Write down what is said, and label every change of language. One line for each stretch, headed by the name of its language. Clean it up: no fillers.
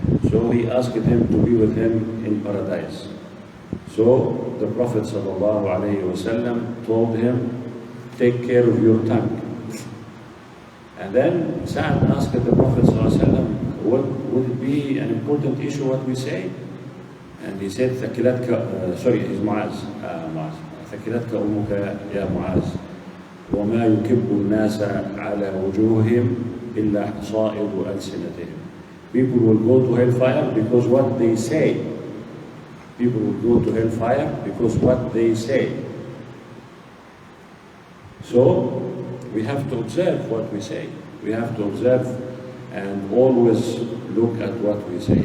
English: So he asked him to be with him in paradise. So the Prophet sallallahu alayhi wasallam told him, take care of your tongue. And then Sa'd asked the Prophet sallallahu alayhi wasallam, would it be an important issue what we say? And he said, it's Muaz.
Arabic: ثكلتك أمك يا معاذ وما يكب الناس على وجوههم إلا حصائد ألسنتهم.
English: People will go to hellfire because what they say. People will go to hellfire because what they say. So we have to observe what we say. We have to observe and always look at what we say.